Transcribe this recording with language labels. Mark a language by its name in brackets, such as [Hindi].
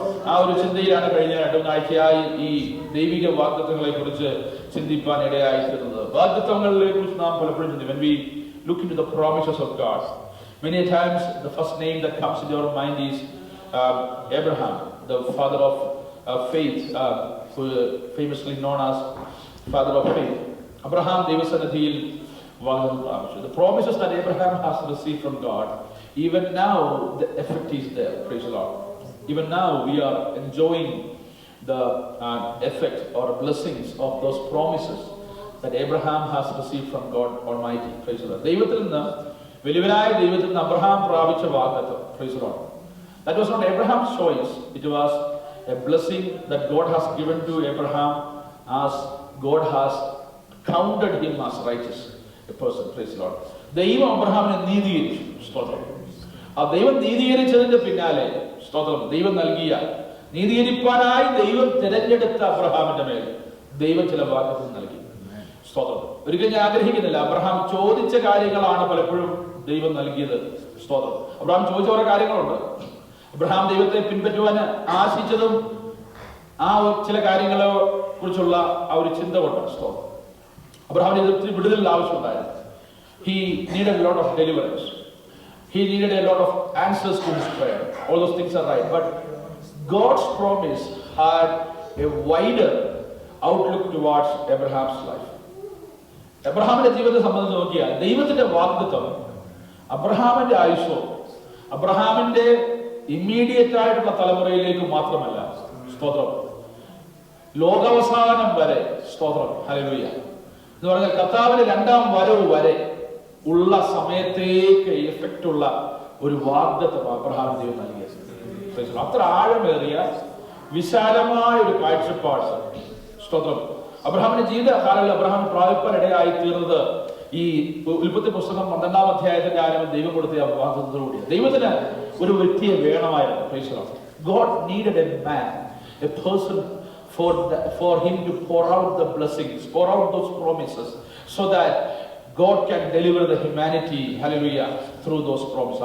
[Malayalam] ആ ഒരു ചിന്തയിലാണ് കഴിഞ്ഞ 2 ആഴ്ചയായി ഈ ദൈവിക വാഗ്ദത്തങ്ങളെ കുറിച്ച് ചിന്തിപ്പാൻ ഇടയായിരിക്കുന്നത്. വാഗ്ദത്തങ്ങളെ കുറിച്ച് നാം പലപ്പോഴും ചിന്തിക്കും. [English] When we look into the promises of God, many times the first name that comes into our mind is Abraham, the father of faith, who famously known as father of faith. [Malayalam] Abraham ദൈവസന്നിധിയിൽ വാഗ്ദത്തം പ്രാപിച്ചു. [English] The promises that Abraham has received from God, even now the effect is there. Praise the Lord. Even now we are enjoying the effect or blessings of those promises that Abraham has received from God Almighty. Praise the Lord. [Malayalam] ദൈവത്തിൽ നിന്ന്, വലിയവനായ ദൈവത്തിൽ നിന്ന് Abraham പ്രാപിച്ച വാഗ്ദത്തം. [English] Praise the Lord. That was not Abraham's choice. It was a blessing that God has given to Abraham as God has counted him as righteous. A person. Praise the Lord. [Malayalam] ദൈവം അബ്രഹാമിനെ നീതീകരിച്ചു. സ്തോത്രം. ആ ദൈവം നീതീകരിച്ചതിന്റെ പിന്നാലെ സ്തോത്രം ദൈവം നൽകിയ, നീതീകരിപ്പാനായി ദൈവം തിരഞ്ഞെടുത്ത അബ്രഹാമിന്റെ മേൽ ദൈവം ചില വാഗ്ദത്തം നൽകി. സ്തോത്രം. ഒരിക്കലും ഞാൻ ആഗ്രഹിക്കുന്നില്ല, അബ്രഹാം ചോദിച്ച കാര്യങ്ങളാണ് പലപ്പോഴും ദൈവം നൽകിയത്. സ്തോത്രം. അബ്രഹാം ചോദിച്ച കുറെ കാര്യങ്ങളുണ്ട്. അബ്രഹാം ദൈവത്തെ പിൻപറ്റുവാൻ ആശിച്ചതും ആ ചില കാര്യങ്ങളെ കുറിച്ചുള്ള ആ ഒരു ചിന്ത കൊണ്ട്. സ്തോത്രം. അബ്രഹാമിന് ഒത്തിരി വിടുതലിൽ ആവശ്യമുണ്ടായിരുന്നു. [English] He needed a lot of deliverance. He needed a lot of answers to his prayer. All those things are right. But God's promise had a wider outlook towards Abraham's life. [Malayalam] അബ്രഹാമിന്റെ ജീവിതത്തെ സംബന്ധിച്ച് നോക്കിയാൽ ദൈവത്തിന്റെ വാഗ്ദത്തം അബ്രഹാമിന്റെ ആയുസ്സോ അബ്രഹാമിന്റെ ഇമ്മീഡിയറ്റ് ആയിട്ടുള്ള തലമുറയിലേക്ക് മാത്രമല്ല, സ്തോത്രം, ലോകാവസാനം വരെ, സ്തോത്രം, ഹല്ലേലൂയ, എന്ന് പറഞ്ഞാൽ കർത്താവിന്റെ 2ാം വരവ് വരെ ഉള്ള സമയത്തേക്ക് എഫക്റ്റ് ഉള്ള ഒരു വാഗ്ദത്തം അബ്രഹാം ദൈവം നൽകിയത്. അത്ര ആഴമേറിയ വിശാലമായ ഒരു കാഴ്ചപ്പാട്. സ്തോത്രം. അബ്രഹാമിന്റെ ജീവിത കാലങ്ങളിൽ അബ്രഹാം പ്രാപിപ്പാൻ ഇടയായി തീർന്നത് ഈ ഉൽപ്പത്തി പുസ്തകം 12-ാം അധ്യായത്തിന്റെ ആരംഭം ദൈവം കൊടുത്ത വാഗ്ദത്തത്തോടുകൂടി. ദൈവത്തിന് ഒരു വ്യക്തിയെ വേണമായിരുന്നു. [English] Praise the Lord. God needed a man, a person for him to pour out the blessings, pour out those promises, so that God can deliver the humanity, hallelujah, through those promises.